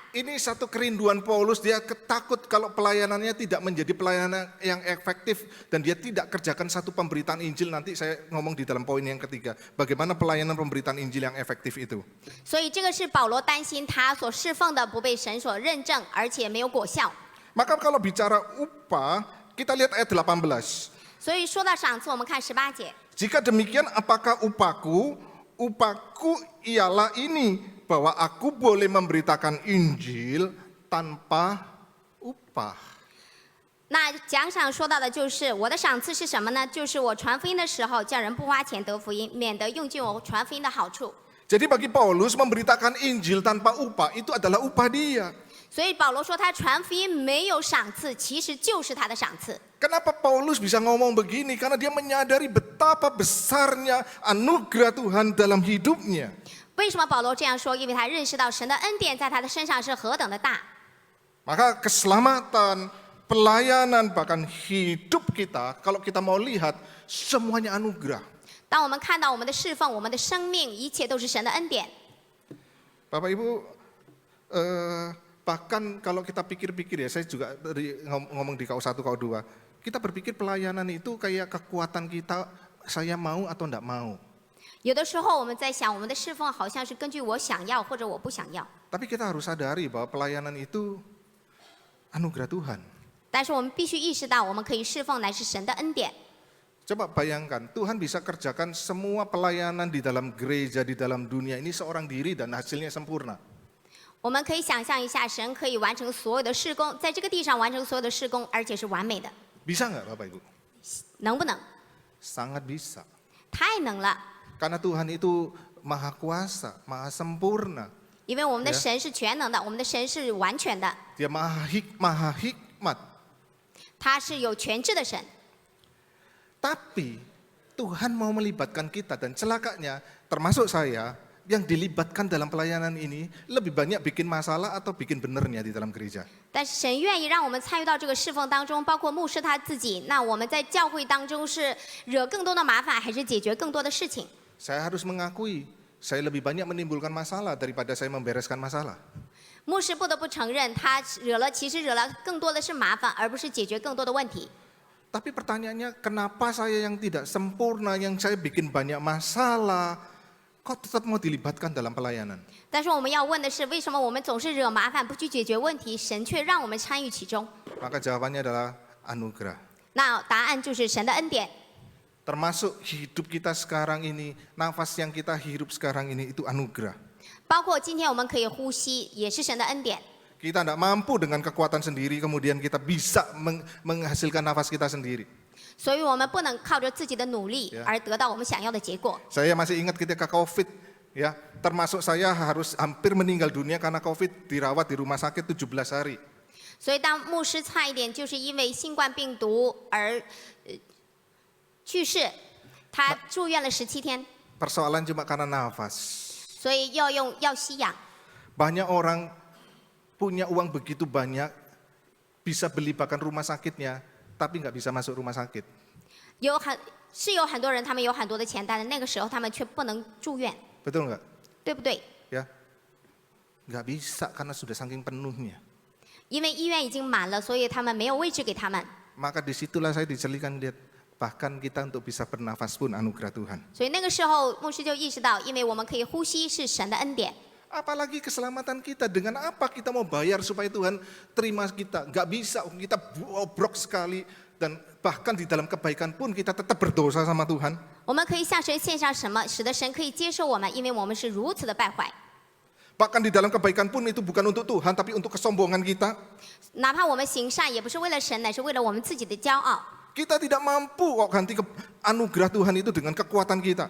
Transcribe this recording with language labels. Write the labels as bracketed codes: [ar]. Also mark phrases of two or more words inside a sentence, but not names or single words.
[id] Ini satu kerinduan Paulus, dia takut kalau pelayanannya tidak menjadi pelayanan yang efektif dan dia tidak kerjakan satu pemberitaan Injil. Nanti saya ngomong di dalam poin yang ketiga, bagaimana pelayanan pemberitaan Injil yang efektif itu. [zh] 所以这个是保罗担心他所侍奉的不被神所认证，而且没有果效。 [id] Maka kalau bicara upah, kita lihat ayat 18. [zh] 所以说到赏赐，我们看18节。 [id] Jika demikian, apakah upahku ialah ini, bahwa aku boleh memberitakan Injil tanpa upah. [zh] 那奖赏说到的就是我的赏赐是什么呢？就是我传福音的时候，叫人不花钱得福音，免得用尽我传福音的好处。 [id] Jadi bagi Paulus memberitakan Injil tanpa upah itu adalah upah dia. [zh] 所以保罗说他传福音没有赏赐，其实就是他的赏赐。 [id] Kenapa Paulus bisa ngomong begini? Karena dia menyadari betapa besarnya anugerah Tuhan dalam hidupnya. [zh] 为什么保罗这样说？因为他认识到神的恩典在他的身上是何等的大。 [id] Maka keselamatan, pelayanan, bahkan hidup kita, kalau kita mau lihat, semuanya anugerah. [zh] 当我们看到我们的侍奉、我们的生命，一切都是神的恩典。 [id] Bapak Ibu, bahkan kalau kita pikir-pikir ya, saya juga ngomong di KU1, KU2, kita berpikir pelayanan itu kayak kekuatan kita, saya mau atau enggak mau. [zh] 有的时候我们在想，我们的侍奉好像是根据我想要或者我不想要。 [id] Tapi kita harus sadari bahwa pelayanan itu anugerah Tuhan. [zh] 但是我们必须意识到，我们可以侍奉乃是神的恩典。 [id] Coba bayangkan, Tuhan bisa kerjakan semua pelayanan di dalam gereja, di dalam dunia ini seorang diri dan hasilnya sempurna. [zh] 我们可以想象一下，神可以完成所有的事工，在这个地上完成所有的事工，而且是完美的， [id] Bisa nggak Bapak Ibu? [zh] 能不能？ [id] Sangat bisa. [zh] 太能了， [id] Karena Tuhan itu maha kuasa, maha sempurna. [zh] 因为我们的神是全能的，我们的神是完全的， [id] Dia maha hikmat. [zh] 他是有全智的神。 [id] Tapi Tuhan mau melibatkan kita dan celakanya termasuk saya yang dilibatkan dalam pelayanan ini lebih banyak bikin masalah atau bikin benernya di dalam gereja. [zh] 但是神愿意让我们参与到这个侍奉当中，包括牧师他自己。那我们在教会当中是惹更多的麻烦，还是解决更多的事情？ [id] Saya harus mengakui, saya lebih banyak menimbulkan masalah daripada saya membereskan masalah. [zh] 牧师不得不承认，他其实惹了更多的是麻烦，而不是解决更多的问题。 [id] Tapi pertanyaannya, kenapa saya yang tidak sempurna, yang saya bikin banyak masalah, kok tetap mau dilibatkan dalam pelayanan? [zh] 但是我们要问的是，为什么我们总是惹麻烦，不去解决问题，神却让我们参与其中？ [id] Maka jawabannya adalah anugerah. [zh] 那答案就是神的恩典。 [id] Termasuk hidup kita sekarang ini, nafas yang kita hirup sekarang ini itu anugerah. [zh] 包括今天我们可以呼吸，也是神的恩典。 [id] Kita tidak mampu dengan kekuatan sendiri, kemudian kita bisa menghasilkan nafas kita sendiri. [zh] 所以我们不能靠着自己的努力而得到我们想要的结果。 [id] Saya masih ingat ketika COVID, ya, termasuk saya harus hampir meninggal dunia karena COVID, dirawat di rumah sakit 17 hari. [zh] 所以当牧师差一点就是因为新冠病毒而去世，他住院了17天， [id] Persoalan cuma karena nafas. [zh] 所以要吸氧。 [id] Banyak orang punya uang begitu banyak, bisa beli bahkan rumah sakitnya, tapi nggak bisa masuk rumah sakit. [zh] 有很多人，他们有很多的钱，但是那个时候他们却不能住院， [id] Betul nggak? [zh] 对不对？ [id] Ya, nggak bisa karena sudah saking penuhnya. [zh] 因为医院已经满了，所以他们没有位置给他们。 [id] Maka disitulah saya dijelikan lihat, bahkan kita untuk bisa bernafas pun anugerah Tuhan. [zh] 所以那个时候，牧师就意识到，因为我们可以呼吸是神的恩典。 [id] Apalagi keselamatan kita, dengan apa kita mau bayar supaya Tuhan terima kita? Nggak bisa, kita bobrok sekali. Dan bahkan di dalam kebaikan pun kita tetap berdosa sama Tuhan. [zh] 我们可以向神献上什么，使得神可以接受我们，因为我们是如此的败坏。 [id] Bahkan di dalam kebaikan pun itu bukan untuk Tuhan, tapi untuk kesombongan kita. [zh] 哪怕我们行善，也不是为了神，乃是为了我们自己的骄傲。 [id] Kita tidak mampu kok ganti anugerah Tuhan itu dengan kekuatan kita.